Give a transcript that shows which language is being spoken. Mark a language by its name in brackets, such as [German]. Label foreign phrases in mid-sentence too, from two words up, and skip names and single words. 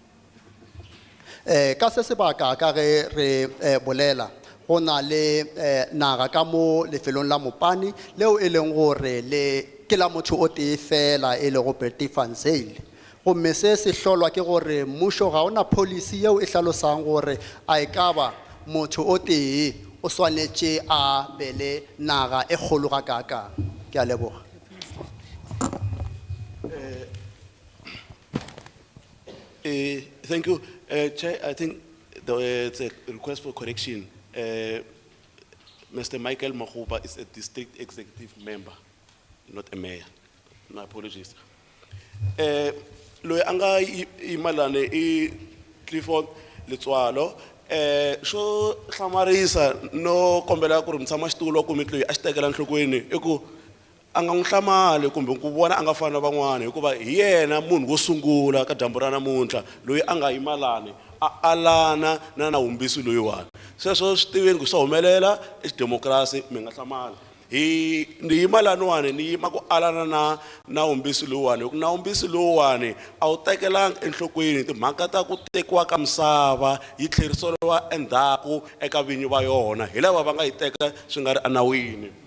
[Northern Sotho] Ka se sebaka ka ge re bolela go na le naga ka mo lefelong la Mopani leo e leng gore ke la motho o tee fela e lego Bertifan Zeil gomme se se hlolwa ke gore mmušo ga ona policy yeo e hlalosang gore a e ka ba motho o tee o swanetše a bele naga e kgolo ga kaka. Ke a leboga. [English] Thank you. Chair, I think it's a request for correction. Mr. Michael Makhuba is a district executive member, not a mayor. My apologies. [Tsonga] Lo anga imalane Clifford Letswalo. Sho hlamarisa no kombela ku ri mtshama xitulu kumbe loyi a xitekela nhlokweni i ku anga n'wi kumbe ku vona anga fana van'wana hikuva hi yena munhu wo sungula ka dyambu ra namuntlha loyi anga yimalani alana na nawumbisi loyiwani sweswo swi tiveni ku swa humelela I xidemokirasi mi nga hlamali ni yima laniwani ni yima ku alana na nawumbisi lowuwani ku nawumbisi lowuwani a wu tekelanga enhlokweni timhaka ta ku tekiwa ka misava yi tlheriseriwa endzhaku eka vinyi va yona hi lava va nga yi teka swi nga ri anawini